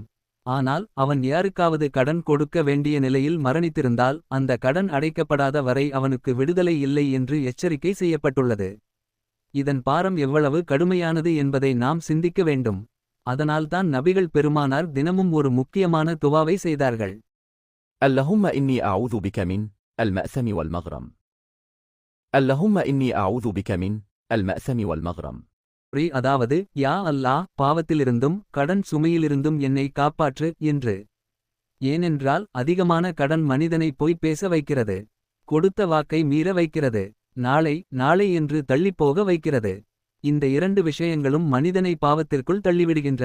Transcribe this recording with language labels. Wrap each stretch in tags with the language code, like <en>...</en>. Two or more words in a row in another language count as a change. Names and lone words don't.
<ta>ஆனால் அவன் யாருக்காவது கடன் கொடுக்க வேண்டிய நிலையில் மரணித்திருந்தால் அந்த கடன் அடைக்கப்படாத வரை அவனுக்கு விடுதலை இல்லை என்று எச்சரிக்கை செய்யப்பட்டுள்ளது. இதன் பாரம் எவ்வளவு கடுமையானது என்பதை நாம் சிந்திக்க வேண்டும். அதனால்தான் நபிகள் பெருமானார் தினமும் ஒரு முக்கியமான துவாவை செய்தார்கள்.</ta> <ar>اللهم إني أعوذ بك من المأثم والمغرم. اللهم إني أعوذ بك من المأثم والمغرم.</ar> <ta>அதாவது, யா அல்லாஹ், பாவத்திலிருந்தும் கடன் சுமையிலிருந்தும் என்னை காப்பாற்று என்று. ஏனென்றால் அதிகமான கடன் மனிதனை பொய் பேச வைக்கிறது. கொடுத்த வாக்கை மீற வைக்கிறது. நாளை நாளை என்று தள்ளிப்போக வைக்கிறது. இந்த இரண்டு விஷயங்களும் மனிதனை பாவத்திற்குள் தள்ளிவிடுகின்றன.</ta>